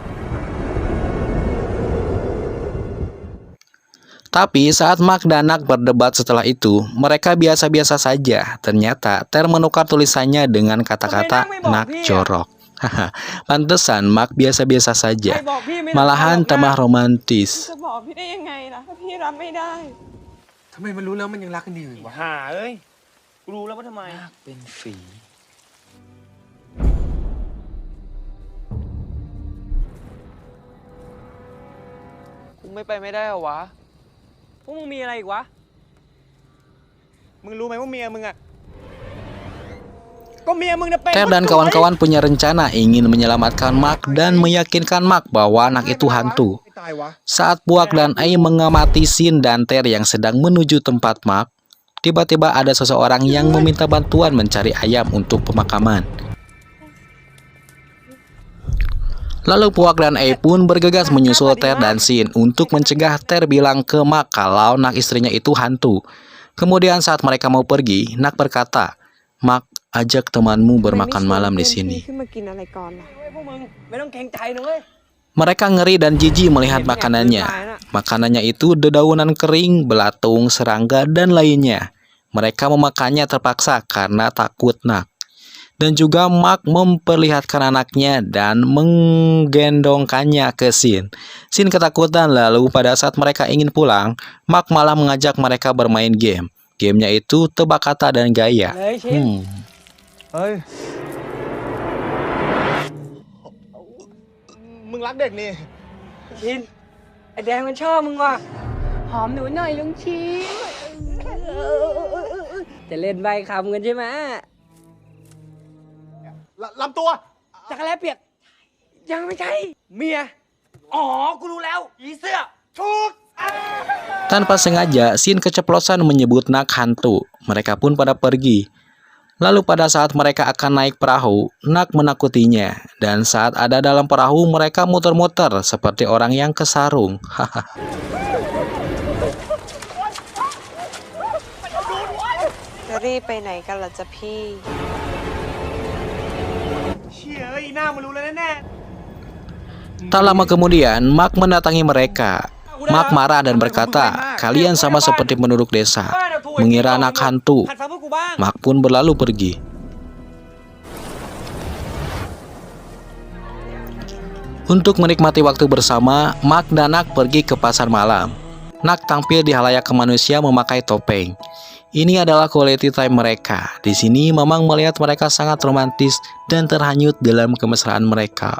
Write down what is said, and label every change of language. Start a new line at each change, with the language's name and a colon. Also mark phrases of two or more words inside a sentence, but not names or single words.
Indonesian: Tapi saat Mark dan Nak berdebat setelah itu, mereka biasa-biasa saja. Ternyata Ter menukar tulisannya dengan kata-kata Nak jorok. Pantesan Mark biasa-biasa saja. Malahan tambah romantis.
Thai: จะบอกพี่ได้ยังไงล่ะถ้าพี่รับไม่ได้ ทำไมมันรู้แล้วมันยังรักกันดีอยู่วะ หาเอ้ย กูรู้แล้วว่าทำไม เป็นฝี กูไม่ไปไม่ได้เหรอวะ พวกมึงมีอะไรอีกวะ มึงรู้ไหมว่าเมียมึงอะก็เมียมึงน่ะเป็น
Indonesian: Ter dan kawan-kawan punya rencana ingin menyelamatkan Mark dan meyakinkan Mark bahwa anak itu hantu.
Thai: ไม่ตายวะ
Indonesian: Saat Puak dan Ai mengamati Sin dan Ter yang sedang menuju tempat Mark, tiba-tiba ada seseorang yang meminta bantuan mencari ayam untuk pemakaman. Lalu Puak dan Ai pun bergegas menyusul Ter dan Sin untuk mencegah Ter bilang ke Mark kalau Nak istrinya itu hantu. Kemudian saat mereka mau pergi, Nak berkata, "Mark, ajak temanmu bermakan malam di sini."
Thai: ขึ้นมากินอะไรก่อนล่ะ พวกมึงไม่ต้องเกรงใจนะเว้ย
Indonesian: Mereka ngeri dan jijik melihat makanannya. Makanannya itu dedaunan kering, belatung, serangga, dan lainnya. Mereka memakannya terpaksa karena takut Nak. Dan juga Mark memperlihatkan anaknya dan menggendongkannya ke Sin. Sin ketakutan, lalu pada saat mereka ingin pulang, Mark malah mengajak mereka bermain game. Gamenya itu tebak kata dan gaya.
Thai: เลยชิน เฮ้ย มึงรักเด็กนี่ ชิน ไอแดงมันชอบมึงว่ะ หอมหนูหน่อยลุงชิม จะเล่นใบคำกันใช่ไหม ลำตัว จักรแล้เปียก ยังไม่ใช่ เมีย อ๋อ กูรู้แล้ว อีเสื้อ ถูก
Indonesian: Tanpa sengaja, Sin keceplosan menyebut Nak hantu. Mereka pun pada pergi. Lalu pada saat mereka akan naik perahu, Nak menakutinya. Dan saat ada dalam perahu, mereka muter-muter seperti orang yang kesarung. Hahaha.
Thai: จะรีบไปไหนกันล่ะจ๊ะพี่ เชี่ยเอ้ยหน้ามันรู้แล้วแน่
Indonesian: Tak lama kemudian, Mark mendatangi mereka. Mark marah dan berkata, "Kalian sama seperti penduduk desa, mengira anak hantu."
Thai: หัดฟังพวกกูบ้าง
Indonesian: Mark pun berlalu pergi. Untuk menikmati waktu bersama, Mark dan Nak pergi ke pasar malam. Nak tampil di halayak manusia memakai topeng. Ini adalah
English: quality time
Indonesian: mereka. Di sini Mamang melihat mereka sangat romantis dan terhanyut dalam kemesraan mereka.